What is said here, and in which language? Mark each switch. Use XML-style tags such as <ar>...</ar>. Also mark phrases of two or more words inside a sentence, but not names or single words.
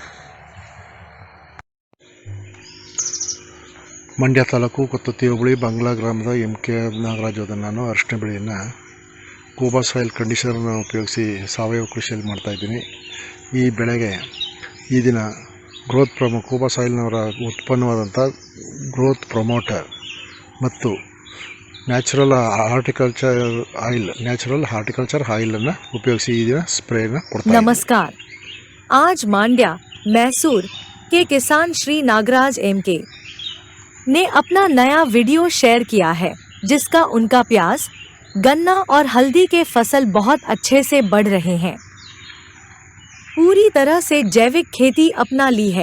<kn>ಮಂಡ್ಯ ತಾಲೂಕು ಕೊತ್ತತ್ತಿ ಹೋಬಳಿ ಬಂಗ್ಲಾ ಗ್ರಾಮದ MK ನಾಗರಾಜ್ ನಾನು ಅರಿಶಿನ ಬೆಳೆಯನ್ನು ಕೂಬಾ</kn> <en>soil conditioner</en> <kn>ಉಪಯೋಗಿಸಿ ಸಾವಯವ ಕೃಷಿಯಲ್ಲಿ ಮಾಡ್ತಾಯಿದ್ದೀನಿ. ಈ ಬೆಳೆಗೆ ಈ ದಿನ ಕೂಬಾ ಸಾಯಿಲ್ನವರ ಉತ್ಪನ್ನವಾದಂಥ</kn> <en>growth promoter</en> <kn>ಮತ್ತು</kn> <en>natural horticulture oil</en> <kn>ಉಪಯೋಗಿಸಿ ಈ ದಿನ ಸ್ಪ್ರೇನ ಕೊಡ್ತಾ.</kn> <hi>नमस्कार। आज मांड्या मैसूर के किसान श्री नागराज MK ने अपना नया वीडियो शेयर किया है, जिसका उनका प्याज, गन्ना और हल्दी के फसल बहुत अच्छे से बढ़ रहे हैं। पूरी तरह से जैविक खेती अपना ली है।</hi>